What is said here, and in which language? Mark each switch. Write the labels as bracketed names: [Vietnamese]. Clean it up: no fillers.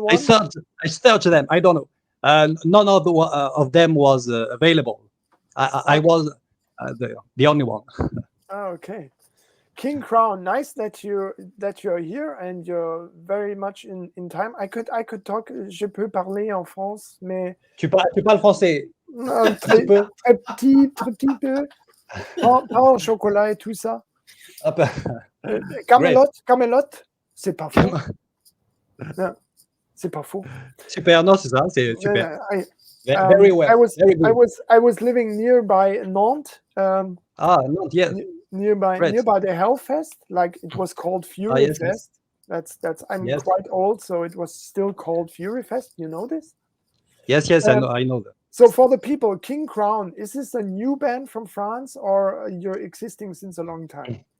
[English] want. searched them. I don't know. None of them was available. I was the only one. Okay. King Crown, nice that you're here and you're very much in time. I could talk. [French] Je peux parler en France, mais Tu parles français? très, très petit peu. Pain au chocolat et tout ça. Camelot, c'est pas faux. Non, c'est pas faux. Super, non, c'est ça, c'est super. [English] Very well. Very good. I was living nearby Nantes. Nantes, yes. Nearby the Hellfest, like it was called Fury yes, Fest. yes. That's I'm quite old, so it was still called Fury Fest. You know this? Yes, I know that. So for the people, King Crown, is this a new band from France or you're existing since a long time?